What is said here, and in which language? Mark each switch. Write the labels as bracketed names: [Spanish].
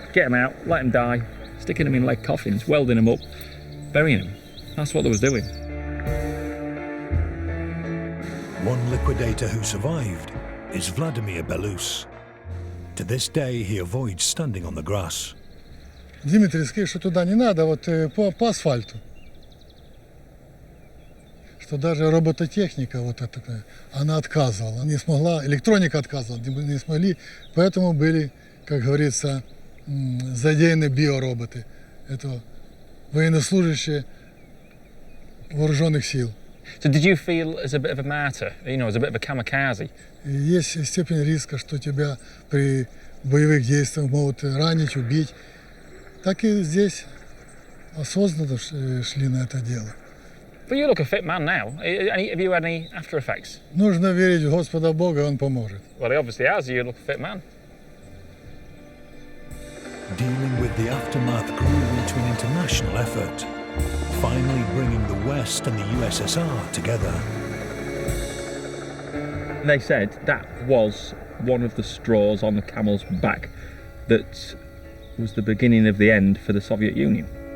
[English] Get them out, let them die, sticking them in lead coffins, welding them up, burying them. That's what they was doing. One liquidator who survived is Vladimir Belus. To this day, he avoids standing on the grass. [Russian] Дмитрий, скажи, что туда не надо, вот по асфальту. Что даже робототехника вот эта, она отказывала, не смогла, электроника отказывала, не смогли, поэтому были, как говорится, задеяны биороботы. Это военнослужащие вооруженных сил. [English] So did you feel as a bit of a martyr, you know, as a bit of a kamikaze? [Russian] Есть степень риска, что тебя при боевых действиях могут ранить, убить. Так и здесь осознанно шли на это дело. [English] But you look a fit man now. Have you had any after effects? [Russian] Нужно верить в Господа Бога, Он поможет. [English] Well, he obviously has. You look a fit man. Dealing with the aftermath grew into an international effort, finally bringing the West and the USSR together. They said that was one of the straws on the camel's back that was the beginning of the end for the Soviet Union.